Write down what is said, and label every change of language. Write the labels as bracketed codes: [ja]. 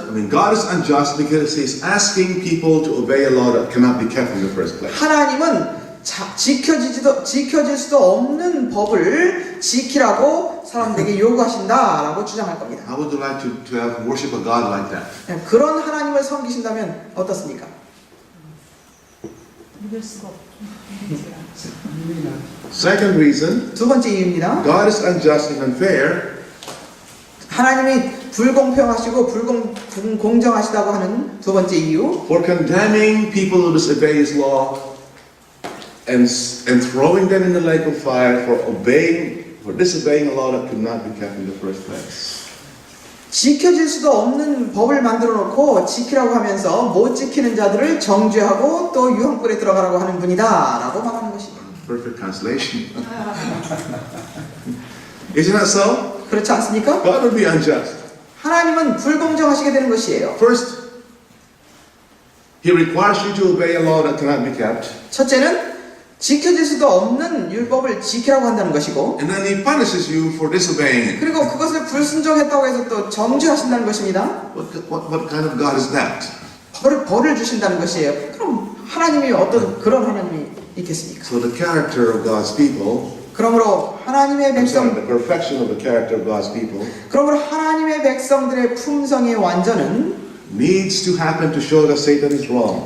[en] God is unjust because He's asking people to obey a law that cannot be kept in the first place. [ko] 하나님은 지켜질 수도 없는 법을 지키라고 사람들에게 요구하신다라고 주장할 겁니다. [en] How would you like to have worship a God like that? [ko] 그런 하나님을 섬기신다면 어떻습니까? 믿을 수가 없지 않죠. [en] Second reason, [ko] 두 번째 이유입니다. [en] God is unjust and unfair [ko] 하나님이 불공평하시고 불공정하시다고 하는 두 번째 이유. [en] for condemning people who disobey His law and throwing them in the lake of fire for disobeying a law that could not be kept in the first place. [ko] 지켜질 수도 없는 법을 만들어 놓고 지키라고 하면서 못 지키는 자들을 정죄하고 또 유황불에 들어가라고 하는 분이다 라고 말하는 것입니다. [en] Perfect translation. Isn't that so? [ko] 그렇지 않습니까? [en] God will be unjust. [ko] 하나님은 불공정하시게 되는 것이에요. [en] First, He requires you to obey a law that cannot be kept. [ko] 첫째는 지켜질 수도 없는 율법을 지키라고 한다는 것이고, [en] And then He punishes you for disobeying it. [ko] 그리고 그것을 불순종했다고 해서 또 정죄하신다는 것입니다. [en] What kind of God is that? [ko] 벌을 주신다는 것이에요. 그럼 하나님이 어떤 그런 하나님이 있겠습니까? [en] So the character of God's people, [ko] 그러므로 하나님의 [en] I'm sorry, the perfection of the character of God's people [ko] 그러므로 하나님의 백성들의 품성의 완전은 [en] needs to happen to show that Satan is wrong.